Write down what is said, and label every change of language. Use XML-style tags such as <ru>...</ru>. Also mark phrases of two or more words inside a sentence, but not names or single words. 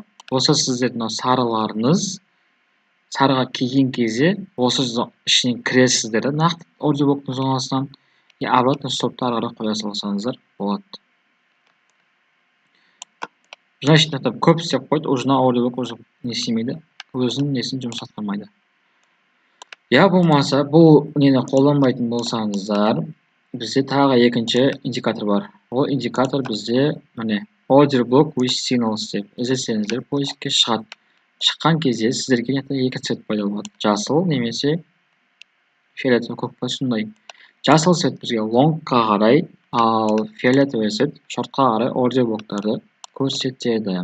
<kk>Осы сіздердің сарыларыңыз, сарыға келген кезде, осы ішінен кіресіздер, нақты order блоктың зонасынан,</kk> <ru>и обратно</ru> <kk>стопты ары қарай қоя салсаңыздар болады. Значит, көп істеп қойды, уже</kk> <en>order block</en> <ru>уже не</ru> <kk>істемейді, өзінің несін жұмыс атқармайды. Я болмаса, бұл нені қолданбайтын болсаңыздар, бізде тағы екінші индикатор бар. Ол индикатор бізде міне</kk> <en>order block with signals</en> <kk>деп іздесеңіздер поискке шығады. Шыққан кезде сіздерге екі цвет пайда болады. Жасыл немесе фиолетовый көк сондай. Жасыл цвет бізге лонгқа қарай, ал</kk> <ru>фиолетовый цвет</ru> <kk>шортқа қарай order блоктарды көрсетеді.</kk>